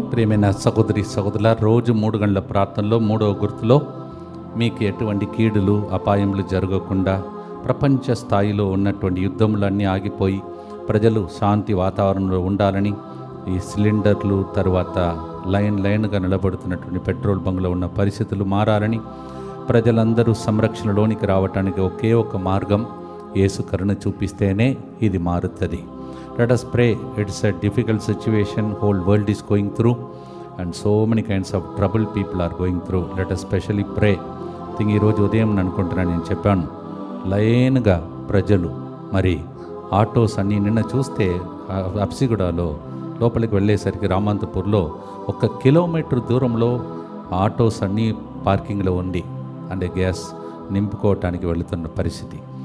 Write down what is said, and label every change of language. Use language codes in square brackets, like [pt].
[te] ప్రియమైన సహోదరి సహోదరుల, రోజు 3 గంటల ప్రార్థనలో 3వ గుర్తులో మీకు ఎటువంటి కీడులు అపాయములు జరగకుండా ప్రపంచ స్థాయిలో ఉన్నటువంటి యుద్ధములన్నీ ఆగిపోయి ప్రజలు శాంతి వాతావరణంలో ఉండాలని, ఈ సిలిండర్లు తర్వాత లైన్గా నిలబడుతున్నటువంటి పెట్రోల్ బంకులో ఉన్న పరిస్థితులు మారాలని, ప్రజలందరూ సంరక్షణలోనికి రావటానికి ఒకే ఒక మార్గం యేసు కరుణ చూపిస్తేనే ఇది మారుతుంది. [en] Let us pray. It's a difficult situation whole world is going through and so many kinds of trouble people are going through. Let us specially pray. [te] ఈరోజు ఉదయం అనుకుంటున్నాను, నేను చెప్పాను లైన్గా ప్రజలు మరి ఆటోస్ అన్నీ నిన్న చూస్తే అప్సిగూడలో లోపలికి వెళ్ళేసరికి రామంతపూర్లో 1 కిలోమీటర్ దూరంలో ఆటోస్ అన్నీ పార్కింగ్లో ఉంది, అంటే గ్యాస్ నింపుకోవటానికి వెళుతున్న పరిస్థితి.